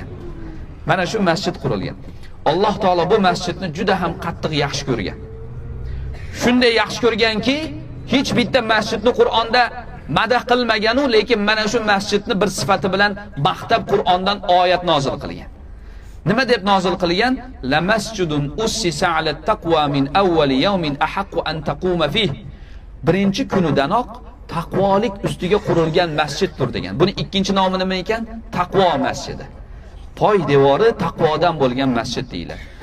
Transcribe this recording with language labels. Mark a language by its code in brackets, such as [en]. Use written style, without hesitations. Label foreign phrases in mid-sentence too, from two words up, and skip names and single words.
[uz] Mana shu masjid qurilgan. Alloh taolo bu masjidni juda ham qattiq yaxshi ko'rgan. Shunday yaxshi ko'rganki, hech bitta masjidni Qur'onda madh qilmagan-u, lekin mana shu masjidni bir sifati bilan maqtab Qur'ondan oyat nozil qilgan. Nima deb nozil qilgan? [ar] لمسجد أسس على التقوى من أول يوم أحق أن تقوم فيه. [uz] Birinchi kunidanoq taqvolik ustiga qurilgan masjiddir degan. Buni ikkinchi nomi nima ekan? Taqvo masjidi. Poy devori taqvodan bo'lgan masjid deyiladi.